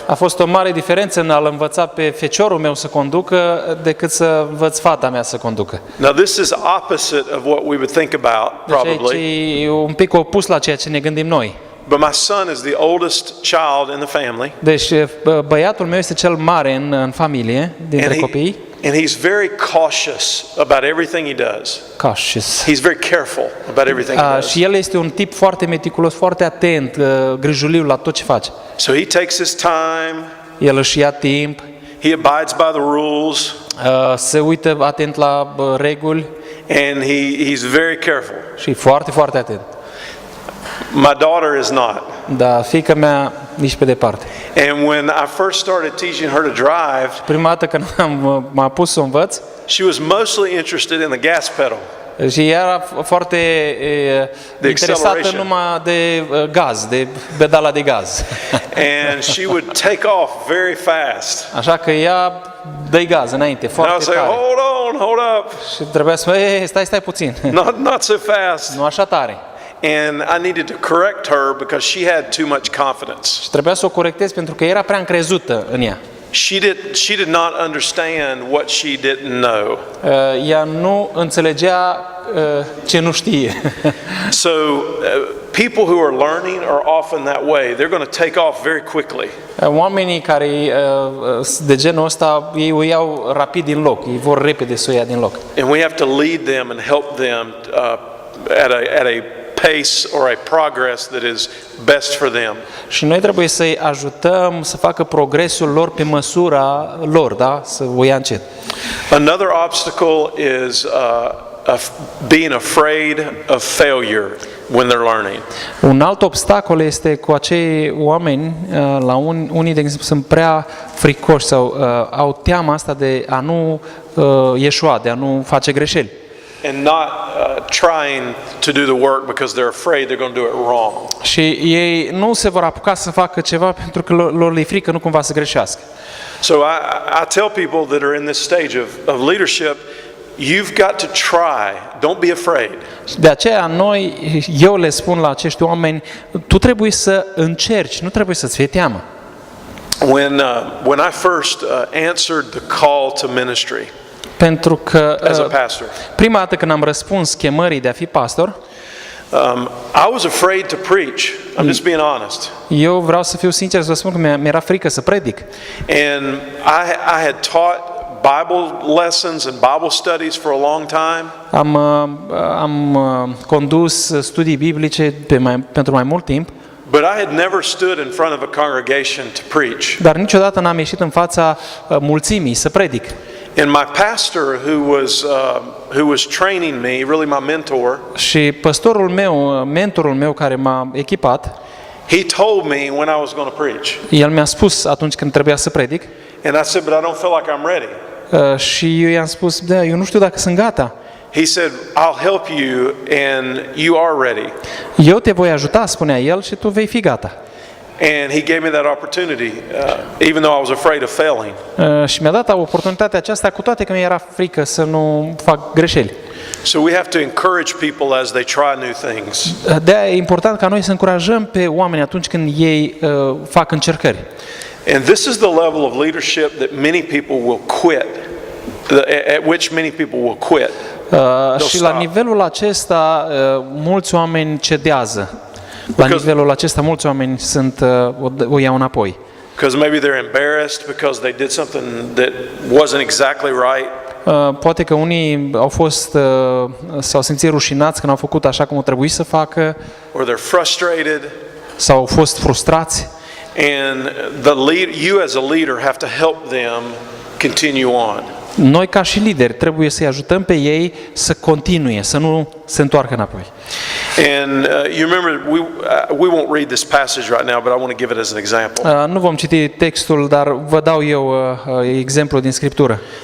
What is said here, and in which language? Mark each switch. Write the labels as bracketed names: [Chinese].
[Romanian] A fost o mare diferență în a-l învăța pe feciorul meu să conducă decât să învăț fata mea să conducă. [English] Now this is opposite of what we would think about [Romanian] Deci aici [English] probably. [Romanian] e un pic opus la ceea ce ne gândim noi. [English] But my son is the oldest child in the family. [Romanian] Deci băiatul meu este cel mare în familie, dintre copii. [English] And he's very cautious about everything he does. Cautious. He's very careful about everything he does. [Romanian] Și el este un tip foarte meticulos, foarte atent, grijuliu la tot ce face. [English] So he takes his time. [Romanian] El își ia timp, [English] He abides by the rules, [Romanian] se uită atent la reguli [English] and he's very careful. [Romanian] și e foarte, foarte atent. [English] My daughter is not. [Romanian] Dar fiica mea nici pe departe. [English] And when I first started teaching her to drive, [Romanian] Prima dată când m-a pus să o învăț, [English] she was mostly interested in the gas pedal. [Romanian] și era foarte interesată [English] acceleration. [Romanian] numai de gaz, de pedala de gaz. [English] And she would take off very fast. [Romanian] Așa că ea dă gaz înainte, [English] And I would [Romanian] foarte [English] say, [Romanian] tare. [English] hold up, [Romanian] Și trebuia să stai puțin, [English] not so fast. [Romanian] nu așa tare. [English] And I needed to correct her because she had too much confidence. [Romanian] Și trebuia să o corectez pentru că era prea încrezută în ea. [English] She did not understand what she didn't know. [Romanian] Ea nu înțelegea ce nu știe. [English] So people who are learning are often that way. They're going to take off very quickly. [Romanian] Oamenii care de genul ăsta, ei o iau rapid din loc, ei vor repede să o ia din loc. [English] And we have to lead them and help them at a pace or a progress that is best for them. [Romanian] Și noi trebuie să-i ajutăm să facă progresul lor pe măsura lor, da? Să o ia încet. [English] Another obstacle is being afraid of failure when they're learning. [Romanian] Un alt obstacol este cu acei oameni, la unii de exemplu sunt prea fricoși sau au teama asta de a nu ieșua, de a nu face greșeli. [English] and not trying to do the work because they're afraid they're going to do it wrong. [Romanian] Și ei nu se vor apuca să facă ceva pentru că lor le-e frică nu cumva să greșească. [English] So I tell people that are in this stage of leadership, you've got to try. Don't be afraid. [Romanian] De aceea eu le spun la acești oameni, tu trebuie să încerci, nu trebuie să-ți fie teamă. [English] When I first answered the call to ministry [Romanian] Pentru că [English] as a pastor, [Romanian] prima dată când am răspuns chemării de a fi pastor, [English] I was afraid to preach. I'm just being honest. [Romanian] eu vreau să fiu sincer să vă spun că mi-era frică să predic. [English] And I had taught Bible lessons and Bible studies for a long time. [Romanian] Am condus studii biblice pentru mai mult timp, [English] But I had never stood in front of a congregation to preach. [Romanian] dar niciodată n-am ieșit în fața mulțimii să predic. [English] And my pastor, who was training me, really my mentor, [Romanian] Și mentorul meu care m-a echipat, [English] he told me when I was going to preach. [Romanian] el mi-a spus atunci când trebuia să predic, [English] And I said, but I don't feel like I'm ready. [Romanian] și eu i-am spus, da, eu nu știu dacă sunt gata. [English] He said, I'll help you and you are ready. [Romanian] Eu te voi ajuta, spunea el, și tu vei fi gata. [English] And he gave me that opportunity, even though I was afraid of failing. [Romanian] Și mi-a dat oportunitatea aceasta, cu toate că mi-era frică să nu fac greșeli. [English] So we have to encourage people as they try new things. [Romanian] De-aia e important ca noi să încurajăm pe oameni atunci când ei fac încercări. [English] And this is the level of leadership that many people will quit, at which many people will quit. [Romanian] Și la nivelul acesta mulți oameni cedează. La nivelul acesta mulți oameni o iau înapoi. [English] Because maybe they're embarrassed because they did something that wasn't exactly right. [Romanian] Poate că unii s-au simțit rușinați când au făcut așa cum o trebui să facă, [English] Or they're frustrated. [Romanian] sau au fost frustrați. [English] And you as a leader have to help them continue on. [Romanian] Noi ca și lideri trebuie să-i ajutăm pe ei să continue, să nu se întoarcă înapoi. [English] And you remember, we won't read this passage right now, but I want to give it as an example. [Romanian] Nu vom citi textul, dar vă dau eu exemplu din Scriptură.